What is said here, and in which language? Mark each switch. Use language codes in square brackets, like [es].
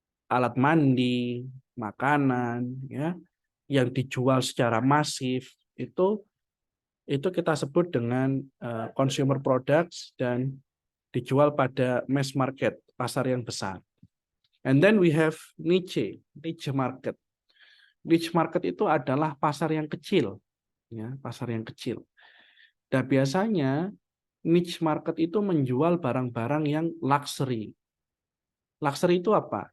[id] Alat mandi, makanan, ya, yang dijual secara masif itu kita sebut dengan consumer products dan dijual pada mass market, pasar yang besar. [en] And then we have niche market. [id] Niche market itu adalah pasar yang kecil, ya, pasar yang kecil. Dan biasanya niche market itu menjual barang-barang yang luxury. Luxury itu apa?